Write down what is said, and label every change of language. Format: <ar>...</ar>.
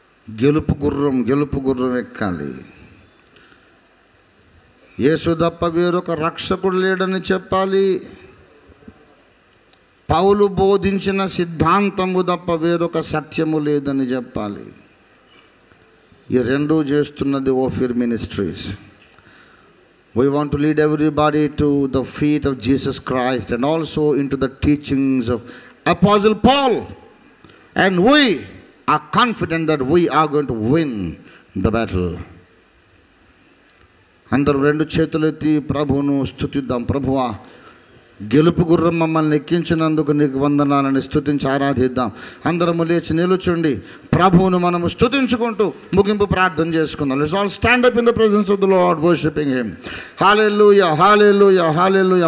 <te>గెలుపు గుర్రం ఎక్కాలి. యేసు తప్ప వేరొక రక్షకుడు లేడని చెప్పాలి. పౌలు బోధించిన సిద్ధాంతము తప్ప వేరొక సత్యము లేదని చెప్పాలి. ఈ రెండూ చేస్తున్నది Ophir ministries.</te> <en>We want to lead everybody to the feet of Jesus Christ and also into the teachings of Apostle Paul. And we are confident that we are going to win the battle.</en> <te>అందరూ రెండు చేతులెత్తి ప్రభువును స్తుతిద్దాం. ప్రభువా, గెలుపు గుర్రం మమ్మల్ని ఎక్కించినందుకు నీకు వందనాలని స్తుతించి ఆరాధిద్దాం. అందరము లేచి నిలుచుండి ప్రభువును మనము స్తుతించుకుంటూ ముగింపు ప్రార్థన చేసుకుందాం.</te> <en>Let's all stand up in the presence of the Lord worshipping him. Hallelujah, hallelujah, hallelujah.</en>